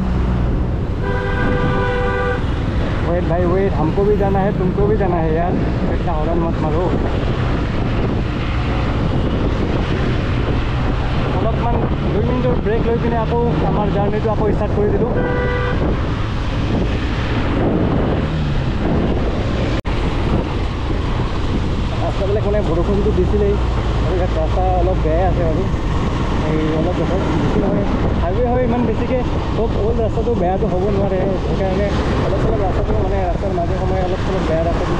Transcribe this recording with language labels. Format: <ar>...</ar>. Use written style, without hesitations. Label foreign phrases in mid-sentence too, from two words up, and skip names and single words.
<hi>वेट भाई वेट हमको भी जाना है तुमको भी जाना है यार इतना हॉर्न मत मारो</hi> <as>অলপমান 2 মিনিটৰ ব্ৰেক লৈ পিনে আকৌ আমাৰ জাৰ্ণিটো আকৌ ষ্টাৰ্ট কৰি দিলোঁ ৰাস্তাবিলাক মানে বৰষুণটো দিছিলেই আৰু ইয়াত ৰাস্তা অলপ বেয়াই আছে আৰু এই অলপ বেছি নহয় হাইৱে হয় ইমান বেছিকৈ চব অল্ড ৰাস্তাটো বেয়াটো হ'ব নোৱাৰে সেইকাৰণে অলপ ৰাস্তাটো মানে ৰাস্তাৰ মাজে সময়ে অলপ বেয়া</as>